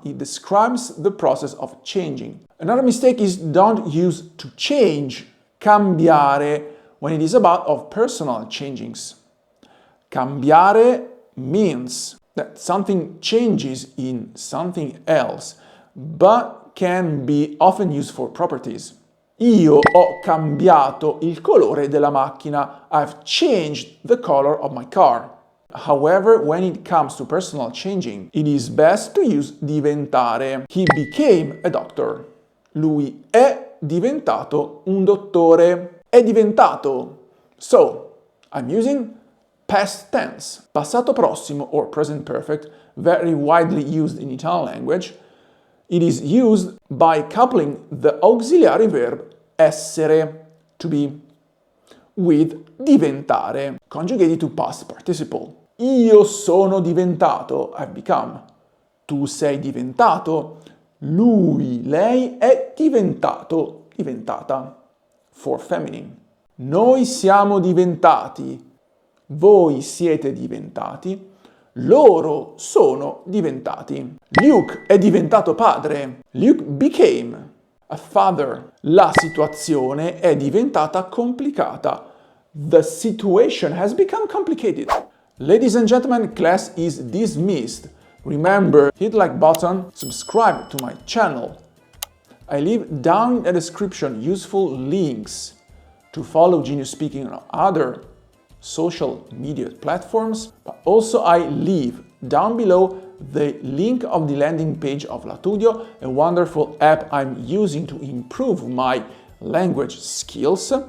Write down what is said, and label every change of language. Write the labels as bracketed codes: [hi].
[en] It describes the process of changing. Another mistake is don't use to change, cambiare, when it is about of personal changings. Cambiare means that something changes in something else, but can be often used for properties. [it] Io ho cambiato il colore della macchina. [en] I've changed the color of my car. However, when it comes to personal changing, it is best to use diventare. He became a doctor. [it] Lui è diventato un dottore. È diventato. [en] So, I'm using past tense, passato prossimo or present perfect, very widely used in Italian language. It is used by coupling the auxiliary verb essere, to be, with diventare, conjugated to past participle. [it] Io sono diventato, [en] I've become. [it] Tu sei diventato. Lui, lei è diventato, diventata, for feminine. Noi siamo diventati. Voi siete diventati. Loro sono diventati. Luke è diventato padre. [en] Luke became a father. La situazione è diventata complicata. The situation has become complicated. Ladies and gentlemen, class is dismissed. Remember, hit like button, subscribe to my channel. I leave down in the description useful links to follow Genius Speaking on other social media platforms, but also I leave down below the link of the landing page of Latudio, a wonderful app I'm using to improve my language skills.